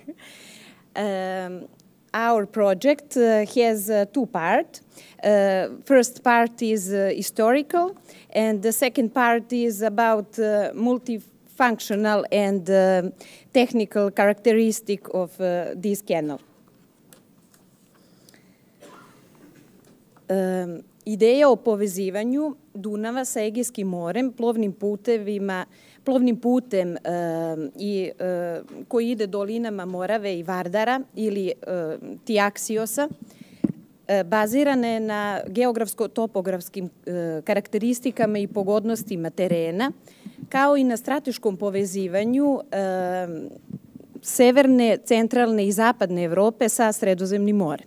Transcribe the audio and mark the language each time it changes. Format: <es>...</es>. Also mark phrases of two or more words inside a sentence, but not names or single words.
<en>Our project has two parts. First part is historical, and the second part is about multifunctional and technical characteristic of this canal.</en> <sr>Ideja o povezivanju Dunava sa Egejskim morem, plovnim putem koji ide dolinama Morave i Vardara ili Tijaksiosa, bazirana je na geografsko-topografskim karakteristikama i pogodnostima terena, kao i na strateškom povezivanju severne, centralne i zapadne Evrope sa Sredozemnim morem.</sr>